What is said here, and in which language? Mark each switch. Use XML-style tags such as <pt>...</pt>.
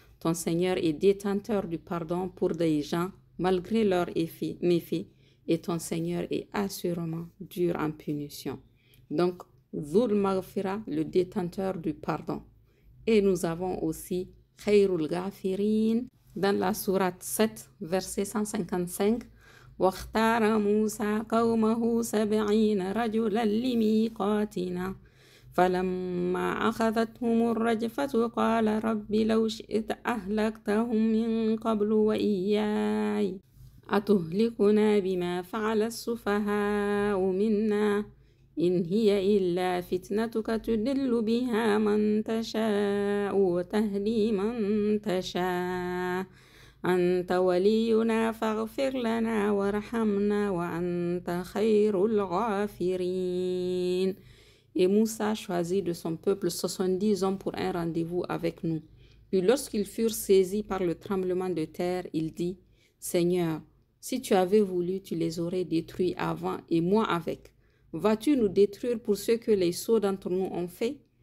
<fr>Ton Seigneur est détenteur du pardon pour des gens malgré leurs méfaits et ton Seigneur est assurément dur en punition. Donc, Dhul Maghfira, le détenteur du pardon. Et nous avons aussi Khairul Ghafirin dans la sourate 7, verset 155.</fr> <ar>واختار موسى قومه 70 رجلا لميقاتنا فلما أخذتهم الرجفة قال رب لو شئت أهلكتهم من قبل وإياي أتهلكنا بما فعل السفهاء منا إن هي إلا فتنتك تدل بها من تشاء وتهدي من تشاء أنت ولينا فاغفر لنا وارحمنا وأنت خير الغافرين.</ar> <fr>Et Moussa choisit de son peuple 70 hommes pour un rendez-vous avec nous. Puis lorsqu'ils furent saisis par le tremblement de terre, il dit, « Seigneur, si tu avais voulu, tu les aurais détruits avant et moi avec. Vas-tu nous détruire pour ce que les sots d'entre nous ont fait?</fr>